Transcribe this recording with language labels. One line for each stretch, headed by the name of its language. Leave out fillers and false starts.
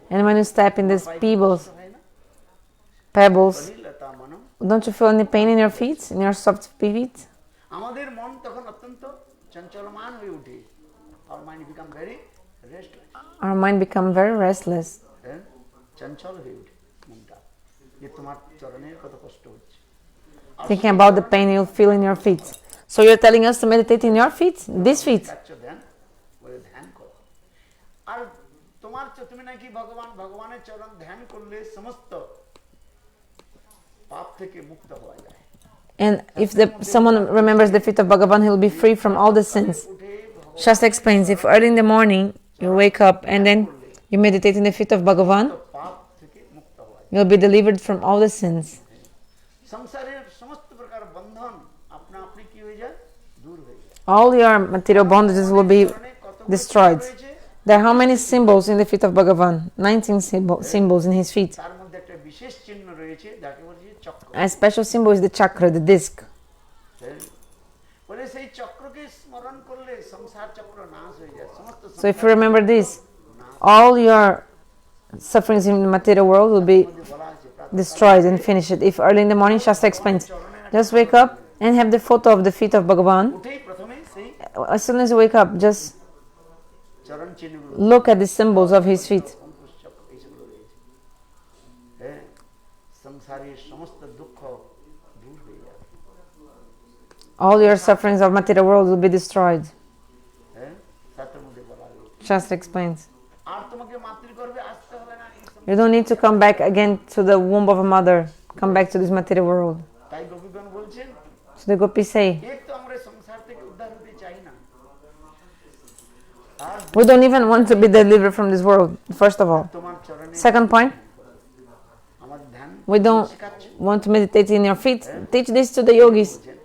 English: And when you step in these
Bangla: হয় না?
English: pebbles,
Bangla: Lata মনম,
English: don't you feel any pain in your feet, in your soft feet?
Bangla: আমাদের মন তখন অত্যন্ত চঞ্চলমান হয়ে ওঠে।
English: our mind become very restless, Our mind become very restless.
Bangla: চঞ্চল হয়ে ওঠে মনটা, যে তোমার চরণের কত কষ্ট হচ্ছে।
English: Thinking about the pain you'll feel in your feet. So you're telling us to meditate in your feet? These feet?
Bangla: ধ্যান করো। আর তোমার তুমি নাকি ভগবানের চরণ ধ্যান করলে সমস্ত পাপ থেকে মুক্ত হওয়া যায়।
English: And if someone remembers the feet of Bhagavan, he will be free from all the sins. Shastra explains, if early in the morning you wake up and then you meditate in the feet of Bhagavan,
Bangla: পাপ থেকে মুক্ত হওয়া যায়।
English: you'll be delivered from all the sins.
Bangla: সংসারের সমস্ত প্রকার বন্ধন আপনা আপনি কি হয়ে যায়? দূর হয়ে যায়।
English: All your material bondages will be destroyed. There are how many symbols in the feet of Bhagavan? 19 symbols in his feet.
Bangla: তার মধ্যে একটা বিশেষ চিহ্ন রয়েছে, যাকে বলে চক্র।
English: A special symbol is the chakra, the disc.
Bangla: বলে সেই চক্রকে স্মরণ করলে সংসার চক্র নাশ হয়ে যায়। সমস্ত
English: So if you remember this, all your sufferings in the material world will be destroyed and finished. If early in the morning, Shastra explains, just wake up and have the photo of the feet of Bhagavan.
Bangla: উঠেই প্রথমে সেই
English: As soon as you wake up, just
Bangla: চরণ চিহ্নগুলো,
English: look at the symbols of his feet.
Bangla: Ankush চক্র এইসবগুলো রয়েছে। সংসারের সমস্ত দুঃখ দূর হয়ে যাবে।
English: All your sufferings of material world will be destroyed.
Bangla: শাস্ত্রের মধ্যে বলা হয়েছে।
English: Shastra explains.
Bangla: আর তোমাকে মাতৃগর্ভে আসতে হবে না।
English: You don't need to come back again to the womb of a mother. Come back to this material world.
Bangla: তাই গোপীগণ বলছেন,
English: So the gopis say,
Bangla: এক তো আমরা সংসার থেকে উদ্ধার হতে চাই না। আর
English: we don't even want to be delivered from this world, first of all.
Bangla: তোমার চরণে
English: Second point,
Bangla: আমার ধ্যান
English: we don't want to meditate in your feet. Teach this to the yogis.